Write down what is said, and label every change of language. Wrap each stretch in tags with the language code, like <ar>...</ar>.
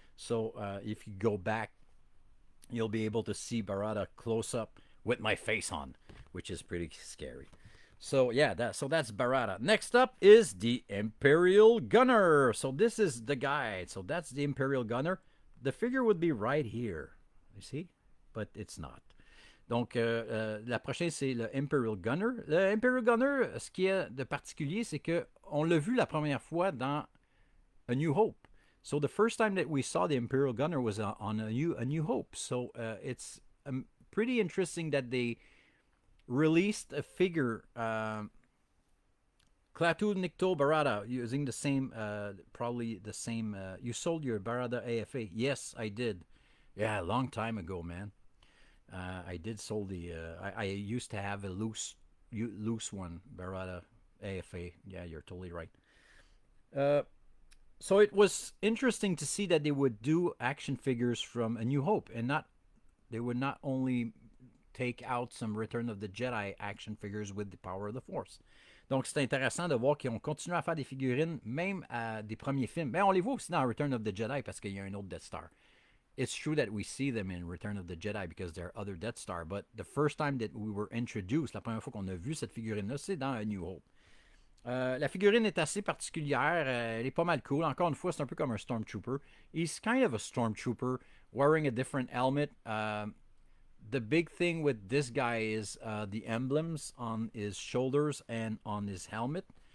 <en>So if you go back, you'll be able to see Barada close up with my face on, which is pretty scary. So yeah, that's Barada. Next up is the Imperial Gunner. So this is the guy. So that's the Imperial Gunner. The figure would be right here, you see, but it's not.</en> <fr>Donc, la prochaine, c'est le Imperial Gunner. Le Imperial Gunner, ce qui est de particulier, c'est qu'on l'a vu la première fois dans A New Hope.</fr> <en>So the first time that we saw the Imperial Gunner was on A New Hope. So it's pretty interesting that they released a figure Klaatu, Nickto, Barada, using the same, probably the same. You sold your Barada AFA. Yes, I did. Yeah, a long time ago, man. I did sold the. I used to have a loose one, Barada AFA. Yeah, you're totally right. So it was interesting to see that they would do action figures from A New Hope, and they would not only take out some Return of the Jedi action figures with the power of the Force.</en> <fr>Donc c'est intéressant de voir qu'ils ont continué à faire des figurines même à des premiers films. Ben on les voit aussi dans Return of the Jedi parce qu'il y a un autre Death Star.</fr> <en>It's true that we see them in Return of the Jedi because there are other Death Star, but the first time that we were introduced,</en> <fr>la première fois qu'on a vu cette figurine-là, c'est dans A New Hope. La figurine est assez particulière. Elle est pas mal cool. Encore une fois, c'est un peu comme un Stormtrooper.</fr> <en>He's kind of a Stormtrooper wearing a different helmet. The big thing with this guy is the emblems on his shoulders and on his helmet.</en>